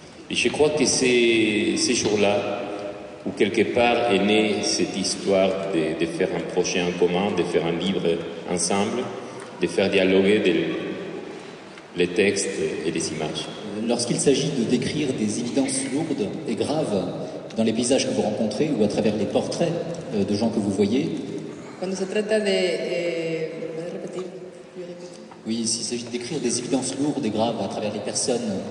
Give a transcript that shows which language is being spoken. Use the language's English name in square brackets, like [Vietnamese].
[French] Et je crois que c'est ces jours-là où quelque part est née cette histoire de faire un projet en commun, de faire un livre ensemble, de faire dialoguer les textes et les images. Lorsqu'il s'agit de décrire des évidences lourdes et graves dans les paysages que vous rencontrez ou à travers les portraits de gens que vous voyez, [Spanish] Cuando se trata de ¿puedes repetir? [French] oui, s'il s'agit de décrire des évidences lourdes et graves à travers les personnes,